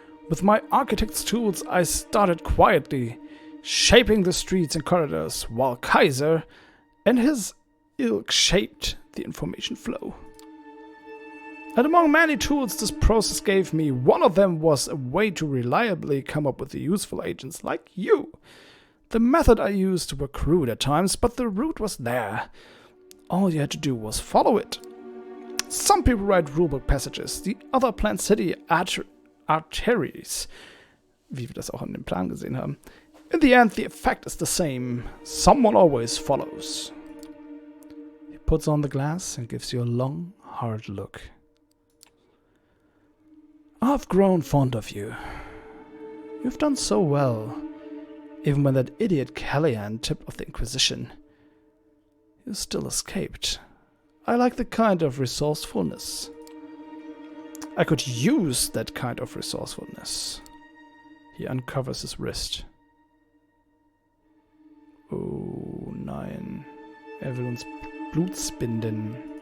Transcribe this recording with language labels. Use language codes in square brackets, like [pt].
[en] With my architect's tools, I started quietly, shaping the streets and corridors, while Kaiser and his ilk shaped the information flow. And among many tools this process gave me, one of them was a way to reliably come up with useful agents like you. The method I used were crude at times, but the root was there. All you had to do was follow it. Some people write rulebook passages, the other plan city arteries, [de] wie wir das auch an dem Plan gesehen haben. [en] In the end, the effect is the same. Someone always follows. He puts on the glass and gives you a long, hard look. I've grown fond of you. You've done so well, even when that idiot Callahan tipped off the Inquisition. You still escaped. I like the kind of resourcefulness. I could use that kind of resourcefulness. He uncovers his wrist. [de] Oh nein. Er will uns Blut spinden.